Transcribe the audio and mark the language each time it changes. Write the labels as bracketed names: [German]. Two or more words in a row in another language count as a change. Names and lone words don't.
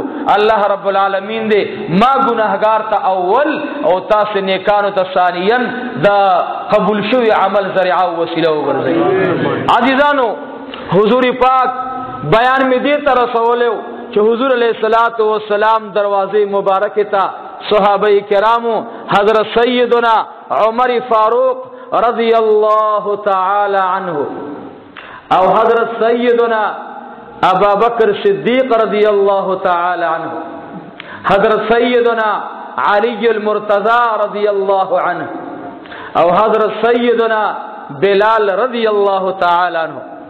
[Arabic] الله رب العالمین [Pashto] دې ما ګناهګار ته اول او تاسو نیکانو ته ثانیا د قبول شوی عمل ذریعه او وسیله وګرځي. عزیزانو حضور پاک بیان می دې ته رسولیو چې حضور [Arabic] علیہ السلام [Pashto] دروازه مبارکه ته صحابه کرامو حضرت سیدنا عمر فاروق [Arabic] رضی اللہ تعالی عنہ [Pashto] او حضرت سیدنا ابا بکر صدیق [Arabic] رضی اللہ تعالی عنہ، [Pashto] حضرت سیدنا علی المرتضی [Arabic] رضی اللہ عنہ [Pashto] او حضرت سیدنا بلال [Arabic] رضی اللہ تعالی عنہ.